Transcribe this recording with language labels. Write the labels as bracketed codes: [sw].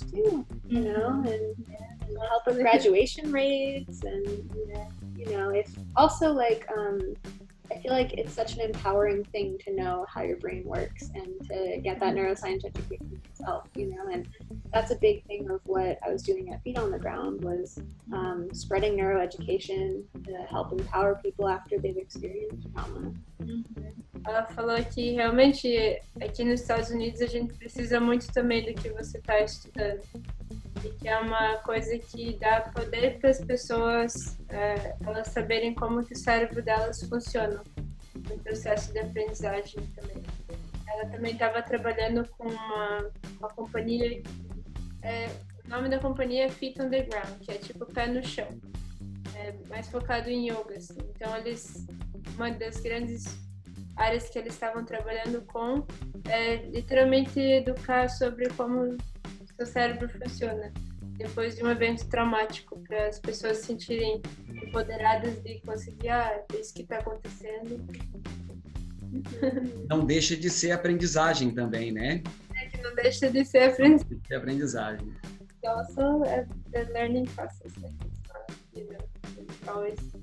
[en] too, you know, and help with graduation rates and, you know, if also like, I feel like it's such an empowering thing to know how your brain works and to get that neuroscience education yourself, you know, and that's a big thing of what I was doing at Feet on the Ground was spreading neuroeducation to help empower people after they've experienced trauma. [pt] Ela falou que realmente aqui nos Estados Unidos a gente precisa muito também do que você está estudando. E que é uma coisa que dá poder para as pessoas elas saberem como que o cérebro delas funciona no processo de aprendizagem também. Ela também estava trabalhando com uma companhia, o nome da companhia é Feet on the Ground, que é tipo pé no chão, mais focado em yoga, assim. Então uma das grandes áreas que eles estavam trabalhando com é literalmente educar sobre como seu cérebro funciona depois de um evento traumático, para as pessoas se sentirem empoderadas de conseguir, é isso que está acontecendo. Não deixa de ser aprendizagem também, né? Que não deixa de ser aprendizagem. [en] Also, the learning process, like you know, it's always.